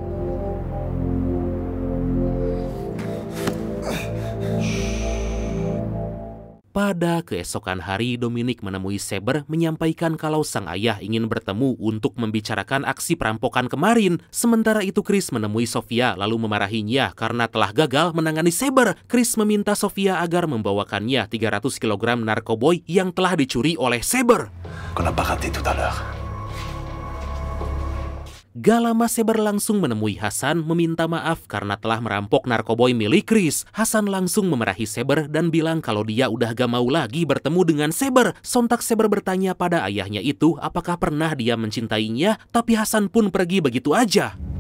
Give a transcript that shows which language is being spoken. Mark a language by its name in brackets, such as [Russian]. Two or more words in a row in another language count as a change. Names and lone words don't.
[Indonesian] Pada keesokan hari, Dominic menemui Saber menyampaikan kalau sang ayah ingin bertemu untuk membicarakan aksi perampokan kemarin. Sementara itu Chris menemui Sofia lalu memarahinya karena telah gagal menangani Saber. Chris meminta Sofia agar membawakannya 300 kg narkoboy yang telah dicuri oleh Saber. [French] Qu'on n'a pas raté tout à l'heure. [Indonesian] Gak lama Saber langsung menemui Hasan meminta maaf karena telah merampok narkoboy milik Chris. Hasan langsung memarahi Saber dan bilang kalau dia udah gak mau lagi bertemu dengan Saber. Sontak Saber bertanya pada ayahnya itu apakah pernah dia mencintainya, tapi Hasan pun pergi begitu aja.